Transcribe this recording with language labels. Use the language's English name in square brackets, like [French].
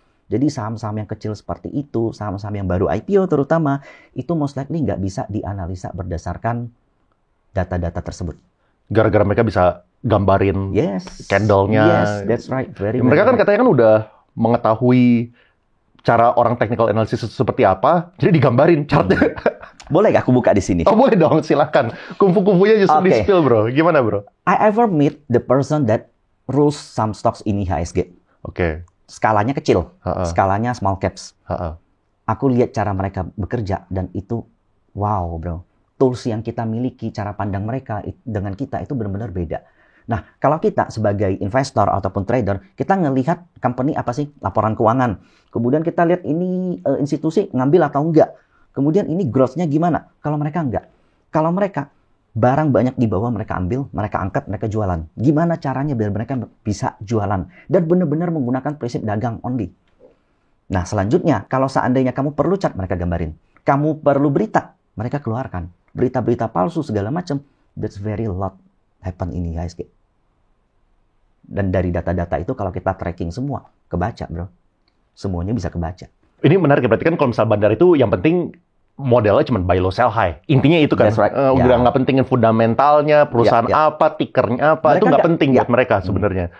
[Indonesian] Jadi saham-saham yang kecil seperti itu, saham-saham yang baru IPO terutama, itu [English] most likely [Indonesian] nggak bisa dianalisa berdasarkan data-data tersebut. Gara-gara mereka bisa gambarin candle-nya. [English] Yes, that's right. [Indonesian] Mereka kan katanya kan udah mengetahui cara orang technical analysis seperti apa, jadi digambarin chartnya. Boleh nggak aku buka di sini? Oh boleh dong, silakan. Kungfu-kungfunya justru di-spill bro. Gimana bro? [English] I ever meet the person that rules some stocks in IHSG. [Indonesian] Oke. Skalanya kecil, skalanya small caps. Aku lihat cara mereka bekerja dan itu wow bro. Tools yang kita miliki, cara pandang mereka dengan kita itu benar-benar beda. Nah, kalau kita sebagai investor ataupun trader, kita ngelihat company apa sih laporan keuangan. Kemudian kita lihat ini institusi ngambil atau enggak. Kemudian ini growth-nya gimana? Kalau mereka enggak. Kalau mereka barang banyak di bawah, mereka ambil, mereka angkat, mereka jualan. Gimana caranya biar mereka bisa jualan? Dan benar-benar menggunakan prinsip dagang only. Nah, selanjutnya, kalau seandainya kamu perlu chart, mereka gambarin. Kamu perlu berita, mereka keluarkan. Berita-berita palsu, segala macam. [English] That's very lot happen in IHSG. [Indonesian] Dan dari data-data itu kalau kita tracking semua, kebaca bro. Semuanya bisa kebaca. Ini menarik, berarti kan kalau misal bandar itu yang penting modelnya cuma [English] buy low sell high. [Indonesian] Intinya itu kan, [English] Right. [Indonesian] udah nggak pentingin fundamentalnya, perusahaan apa, tikernya apa, Mereka itu nggak penting buat mereka sebenarnya.